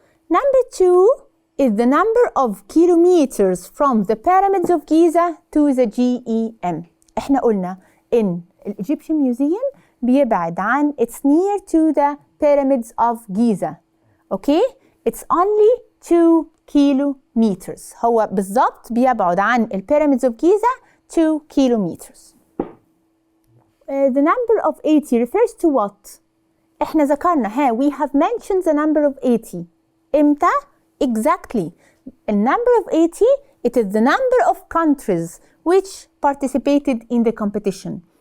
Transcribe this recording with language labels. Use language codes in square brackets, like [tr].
[en] Number 2 is the number of kilometers from the pyramids of Giza to the GEM. [ar] احنا قلنا إن الإيجيبشن ميوزيوم بيبعد عن [en] it's near to the pyramids of Giza. Okay. It's only 2 kilometers. [ar] هو بالضبط بيبعد عن البيراميدز [en] of Giza 2 kilometers. The number of 80 refers to what? [ar] احنا ذكرنا [en] we have mentioned the number of 80. [ar] امتى؟ [en] Exactly. The number of 80, it is the number of countries which participated in the competition.